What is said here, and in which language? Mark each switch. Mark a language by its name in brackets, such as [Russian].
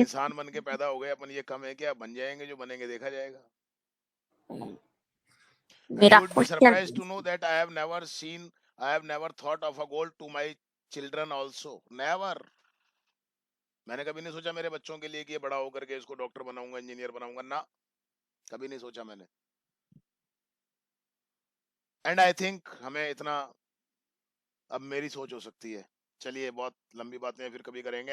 [Hindi] इंसान बन के पैदा हो गए अपन, ये कम है क्या? बन जाएंगे, जो बनेंगे देखा जाएगा. [English] And [Hindi] मेरा [English] you would be [Hindi] question [English] surprised to know that I have never thought of a goal to my children also. Never. [Hindi] मैंने कभी नहीं सोचा मेरे बच्चों के लिए कि ये बड़ा होकर के इसको डॉक्टर बनाऊंगा, इंजीनियर बनाऊंगा, ना, कभी नहीं सोचा मैंने. [English] and I think [Hindi] हमें इतना अब मेरी सोच हो सकती है. चलिए, बहुत लंबी बातें फिर कभी करेंगे.